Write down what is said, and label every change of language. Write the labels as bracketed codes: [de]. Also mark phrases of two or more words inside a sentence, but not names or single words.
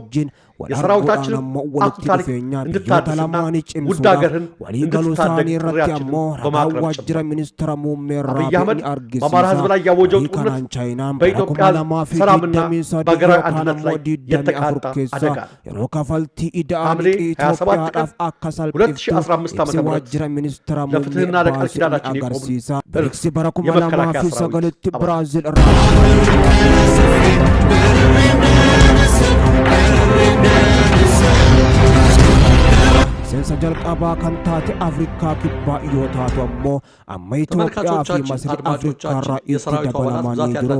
[am] የሰራዊታችንን አኩሪ ታሪክ እንድታድስና ውድ ሀገርህን እንድትታደግ ጥሪያችንን በማቅረብ ጭምር አብይ አህመድ በአማራ ህዝብ ላይ ያወጀው ጦርነት በኢትዮጵያ ሰላምና በሀገራዊ አንድነት ላይ የተቃጣ አደጋ ነው። ሐምሌ 27 ቀን 2015 ዓ.ም ለፍትህና ለቃል ኪዳናችን የቆምን የመከላከያ ሰራዊት [om] Sensa jalqabaa kan taate Afrikaa kibbaa yoo taatu ammoo amma Itoophiyaa fi Masri Afrikaa irraa itti dabalamanii jiru.